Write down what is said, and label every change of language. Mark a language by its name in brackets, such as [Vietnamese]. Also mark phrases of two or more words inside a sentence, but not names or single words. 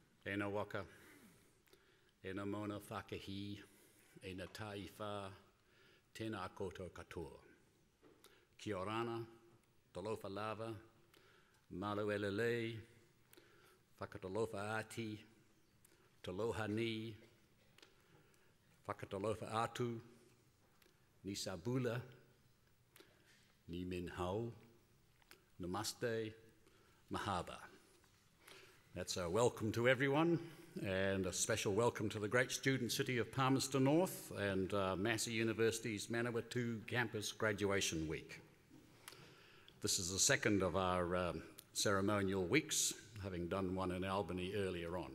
[Māori] Tēnā waka, tēnā mona whakahi, tēnā taiwha, tēnā koutou katoa. [Rarotongan] Kia orana, [Samoan] talofa lava, [Tongan] malu elelei, [Niuean] whakatalofa ati, [Tokelau] taloha ni, [Niuean] whakatalofa atu, [Fijian] ni sabula, [Chinese] ni minhau, [Hindi] namaste, mahaba. [English] That's a welcome to everyone, and a special welcome to the great student city of Palmerston North and Massey University's Manawatū campus graduation week. This is the second of our ceremonial weeks, having done one in Albany earlier on.